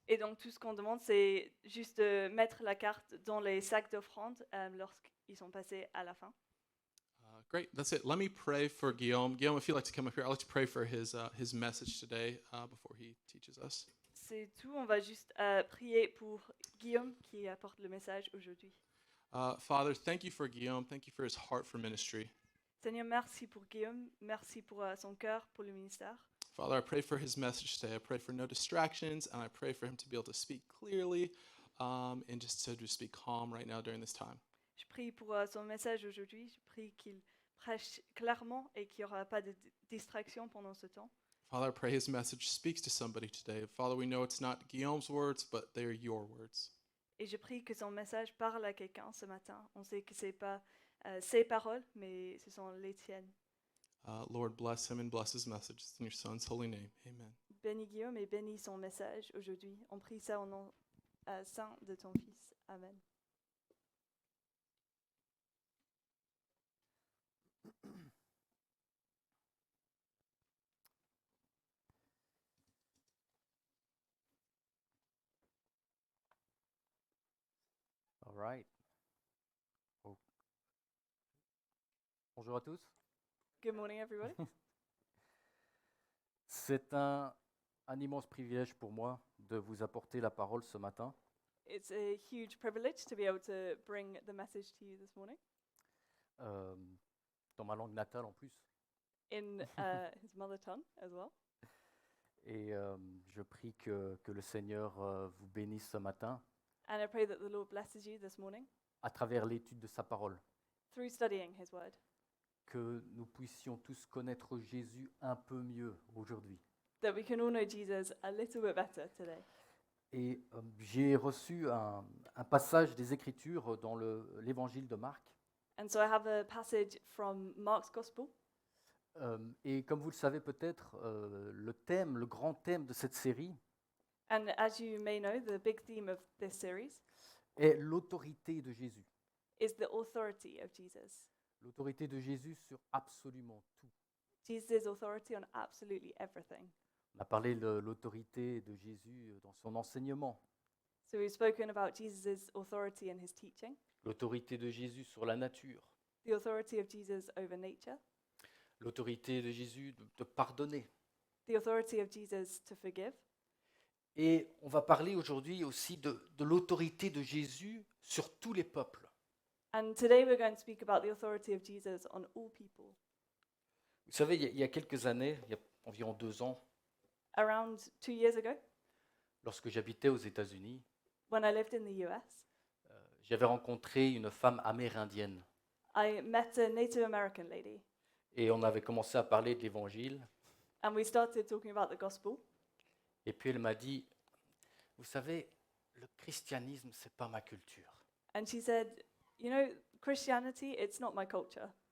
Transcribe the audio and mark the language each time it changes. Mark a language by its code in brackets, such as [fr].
[fr] Et donc tout ce qu'on demande, c'est juste de mettre la carte dans les sacs d'offrande lorsqu'ils sont passés à la fin. [en] Great, that's it. Let me pray for Guillaume. Guillaume, if you'd like to come up here, I'd like to pray for his message today before he teaches us. [fr] C'est tout, on va juste prier pour Guillaume qui apporte le message aujourd'hui. [en] Father, thank you for Guillaume. Thank you for his heart for ministry. [fr] Seigneur, merci pour Guillaume, merci pour son cœur, pour le ministère. [en] Father, I pray for his message today. I pray for no distractions, and I pray for him to be able to speak clearly and just to speak calm right now during this time. [fr] Je prie pour son message aujourd'hui, je prie qu'il prêche clairement et qu'il n'y aura pas de distraction pendant ce temps. [en] Father, I pray his message speaks to somebody today. Father, we know it's not Guillaume's words, but they are your words. [fr] Et je prie que son message parle à quelqu'un ce matin. On sait que ce n'est pas ses paroles, mais ce sont les tiennes. [en] Lord, bless him and bless his message. It's in your son's holy name. Amen. [fr] Bénis Guillaume et bénis son message aujourd'hui. On prie ça au nom saint de ton Fils. Amen. [en] All right. Oh. [fr] Bonjour à tous. [en] Good morning, everybody. [fr] C'est un immense privilège pour moi de vous apporter la parole ce matin. [en] It's a huge privilege to be able to bring the message to you this morning [fr] Dans ma langue natale en plus. [en] in his mother tongue as well. [fr] Et je prie que le Seigneur vous bénisse ce matin [en] And I pray that the Lord blesses you this morning [fr] à travers l'étude de sa parole. [en] through studying his word. [fr] Que nous puissions tous connaître Jésus un peu mieux aujourd'hui. [en] That we can all know Jesus a little bit better today. [fr] Et j'ai reçu un passage des Écritures dans l'évangile de Marc. [en] And so I have a passage from Mark's Gospel. [fr] Et comme vous le savez peut-être, le grand thème de cette série [en] And as you may know, the big theme of this series [fr] est l'autorité de Jésus. [en] is the authority of Jesus. [fr] L'autorité de Jésus sur absolument tout. [en] Jesus' authority on absolutely everything. [fr] On a parlé de l'autorité de Jésus dans son enseignement, [en] So we've spoken about Jesus' authority in his teaching, [fr] l'autorité de Jésus sur la nature, [en] the authority of Jesus over nature, [fr] l'autorité de Jésus de pardonner. [en] the authority of Jesus to forgive. [fr] Et on va parler aujourd'hui aussi de l'autorité de Jésus sur tous les peuples. [en] And today we're going to speak about the authority of Jesus on all people. [fr] Vous savez, il y a quelques années, il y a environ 2 ans, [en] Around 2 years ago, [fr] lorsque j'habitais aux États-Unis, [en] when I lived in the US, [fr] j'avais rencontré une femme amérindienne. [en] I met a Native American lady, [fr] Et on avait commencé à parler de l'Évangile. [en] and we started talking about the gospel. [fr] Et puis elle m'a dit, vous savez, le christianisme, c'est pas ma culture. [en] And she said, you know, Christianity, it's not my culture.